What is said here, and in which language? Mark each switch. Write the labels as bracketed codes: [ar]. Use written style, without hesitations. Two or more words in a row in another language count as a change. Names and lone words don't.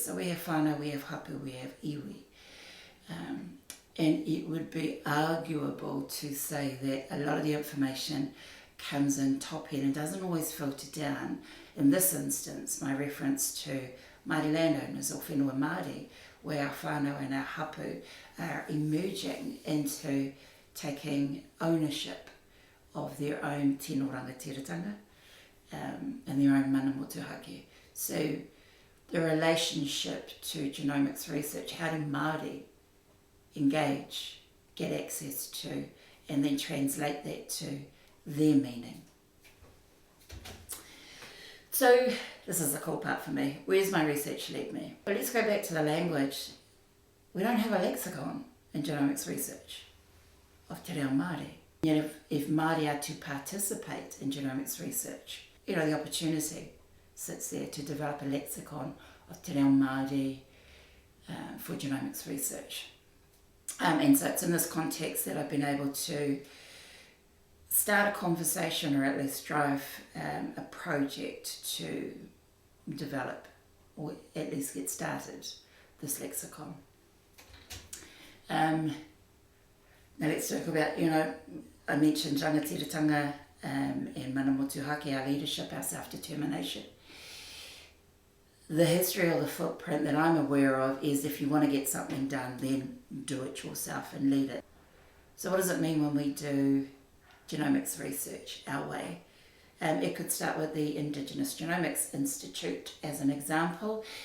[en] So we have whānau, we have hapu, we have iwi. And it would be arguable to say that a lot of the information comes in top head and doesn't always filter down. In this instance, my reference to Māori landowners or [mi] whenua Māori, [en] where our whānau and our hapu are emerging into taking ownership of their own [mi] tino rangatiratanga [en] and their own [mi] mana motuhake. [en] So the relationship to genomics research, how do Māori engage, get access to, and then translate that to their meaning. So this is the cool part for me. Where's my research led me? Well, let's go back to the language. We don't have a lexicon in genomics research of [mi] te reo Māori. [en] Yet if Māori are to participate in genomics research, the opportunity sits there to develop a lexicon of [mi] te reo Māori [en] for genomics research. And so it's in this context that I've been able to start a conversation, or at least drive a project to develop, or at least get started, this lexicon. Now let's talk about, I mentioned rangatiratanga and [mi] mana motuhake, [en] our leadership, our self-determination. The history or the footprint that I'm aware of is if you want to get something done, then do it yourself and lead it. So what does it mean when we do genomics research our way? It could start with the Indigenous Genomics Institute as an example.